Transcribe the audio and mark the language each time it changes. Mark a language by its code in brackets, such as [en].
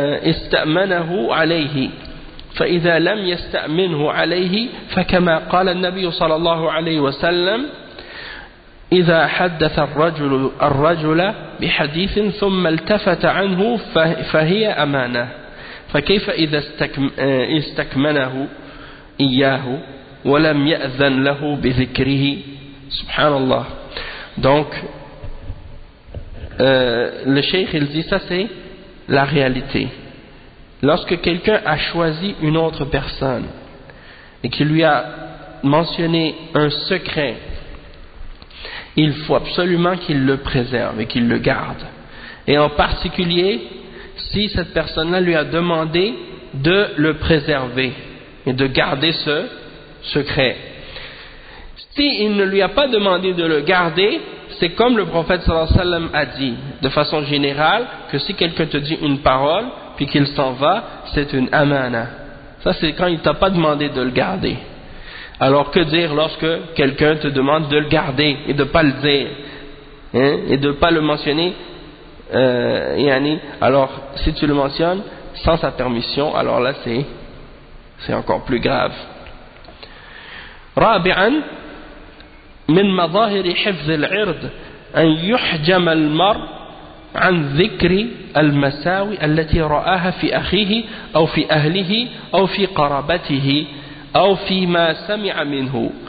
[ar] استأمنه عليه فإذا لم يستأمنه عليه فكما قال النبي صلى الله عليه وسلم إذا حدث الرجل بحديث ثم التفت عنه فهي أمانة فكيف إذا استكمنه إياه ولم يأذن له بذكره سبحان الله. [fr] Donc le cheikh il dit, ça c'est la réalité. Lorsque quelqu'un a choisi une autre personne et qu'il lui a mentionné un secret, il faut absolument qu'il le préserve et qu'il le garde. Et en particulier, si cette personne-là lui a demandé de le préserver et de garder ce secret. S'il ne lui a pas demandé de le garder, c'est comme le prophète sallallahu alayhi wa sallam a dit, de façon générale, que si quelqu'un te dit une parole, puis qu'il s'en va, c'est une amana. Ça, c'est quand il ne t'a pas demandé de le garder. Alors que dire lorsque quelqu'un te demande de le garder et de ne pas le dire, hein, et de ne pas le mentionner, yani, alors si tu le mentionnes sans sa permission, alors là c'est encore plus grave. [ar] رابعا من مظاهر حفظ العرض أن يحجم المرء عن ذكر المساوي التي رآها في أخيه أو في أهله أو في قرابته أو فيما سمع منه.